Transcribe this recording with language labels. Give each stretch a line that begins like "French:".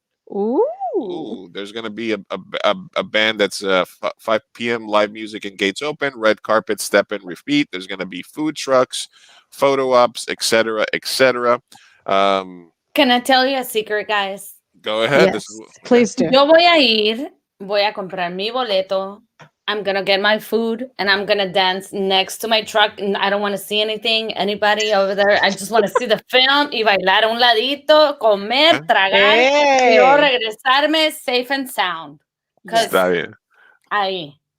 English: Ooh, there's going to be a band that's 5 p.m. live music and gates open, red carpet, step and repeat. There's going to be food trucks, photo ops, etc., etc. Can I tell you a secret, guys? Go ahead. Yes, please do.
Spanish: Yo voy a comprar mi boleto.
English: I'm going to get my food, and I'm going to dance next to my truck. I don't want to see anybody over there. I just want to see the film
Spanish: y bailar a un ladito, comer, tragar, y luego regresarme
English: safe and sound.
Spanish: Está bien. Ahí.